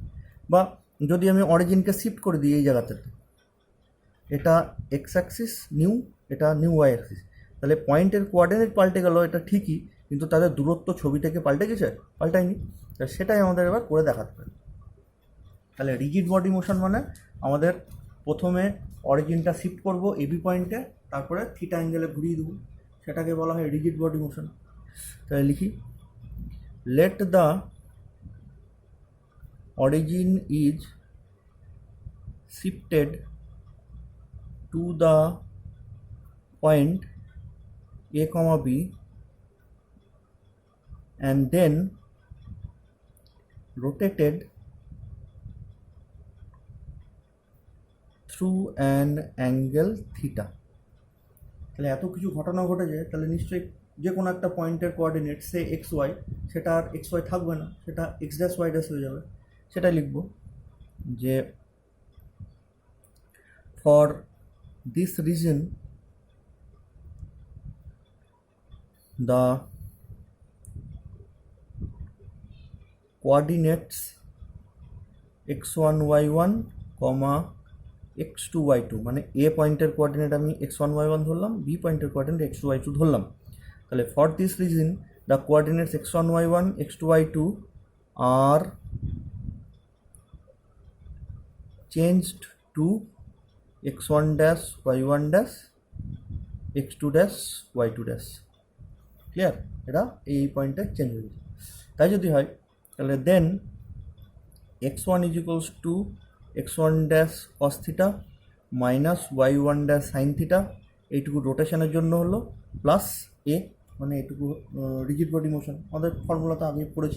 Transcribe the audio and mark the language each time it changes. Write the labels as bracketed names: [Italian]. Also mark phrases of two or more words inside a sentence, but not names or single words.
[Bangla] বা যদি আমি অরিজিনকে শিফট করে দিই এই জায়গাতে, এটা [English] x axis new, [Bangla] এটা [English] new y axis, [Bangla] তাহলে পয়েন্টের কোঅর্ডিনেট পাল্টে গেল এটা ঠিকই, কিন্তু তাদের দূরত্ব ছবি থেকে পাল্টে গেছে, পাল্টায়নি। তাহলে সেটাই আমাদের এবার করে দেখাতে হবে। তাহলে [English] rigid body motion [Bangla] মানে আমাদের প্রথমে অরিজিনটা শিফট করব এবি পয়েন্টে, তারপরে [English] theta angle-e [Bangla] ঘুরিয়ে দেবো, সেটাকে বলা হয় [English] rigid body motion. [Bangla] তাহলে লিখি [English] let the origin is shifted to the point a comma b and then rotated through an angle theta. [Bangla] তাহলে এত কিছু ঘটনা ঘটেছে, তাহলে নিশ্চয়ই যে কোনো একটা পয়েন্টের কোঅর্ডিনেট সে এক্স ওয়াই, সেটা আর এক্স ওয়াই থাকবে না, সেটা [English] x dash y dash [Bangla] হয়ে যাবে। সেটাই লিখব যে [English] for this reason the coordinates x1 y1 x2 y2 [Bangla] মানে a পয়েন্টের কোঅর্ডিনেট আমি x1 y1 ধরলাম, b পয়েন্টের কোঅর্ডিনেট x2 y2 ধরলাম। তাহলে [English] for this reason the coordinates x1 y1 x2 y2 are changed to x1 dash y1 dash x2 dash y2 dash. [Bangla] ক্লিয়ার? এটা এই পয়েন্টে চেঞ্জ হয়ে গেছে। তাই যদি হয় তাহলে দেন [English] x1 is equals to x1 dash cos theta minus y1 dash sin theta, [Bangla] এইটুকু রোটেশনের জন্য হলো, প্লাস এ মানে এইটুকু [English] rigid body motion, [Bangla] আমাদের ফর্মুলাটা আগে পড়েছি।